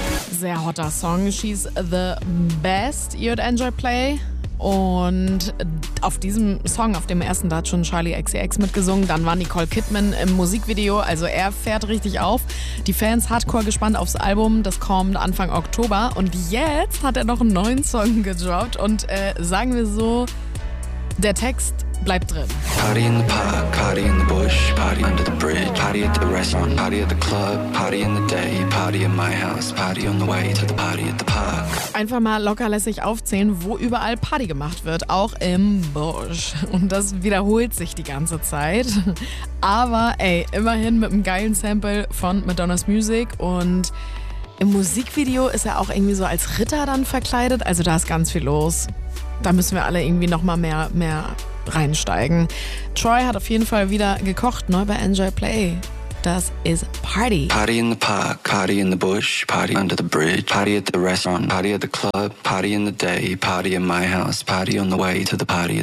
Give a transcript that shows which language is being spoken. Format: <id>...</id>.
<de>Sehr hotter Song, She's the Best, You'd Enjoy Play. Und auf diesem Song, auf dem ersten, da hat schon Charlie XCX mitgesungen. Dann war Nicole Kidman im Musikvideo, also er fährt richtig auf. Die Fans hardcore gespannt aufs Album, das kommt Anfang Oktober. Und jetzt hat er noch einen neuen Song gedroppt und sagen wir so, der Text bleibt drin.</de> <en>Party in the park, party in the bush, party under the bridge, party at the restaurant, party at the club, party in the day, party in my house, party on the way to the party at the park.</en> <de>Einfach mal lockerlässig aufzählen, wo überall Party gemacht wird, auch im Busch. Und das wiederholt sich die ganze Zeit. Aber ey, immerhin mit einem geilen Sample von Madonna's Music. Und im Musikvideo ist er auch irgendwie so als Ritter dann verkleidet. Also da ist ganz viel los. Da müssen wir alle irgendwie nochmal mehr reinsteigen. Troy hat auf jeden Fall wieder gekocht, neu bei Enjoy Play. Das ist Party.</de> <en>Party in the park, party in the bush, party under the bridge, party at the restaurant, party at the club, party in the day, party in my house, party on the way to the party at the</en>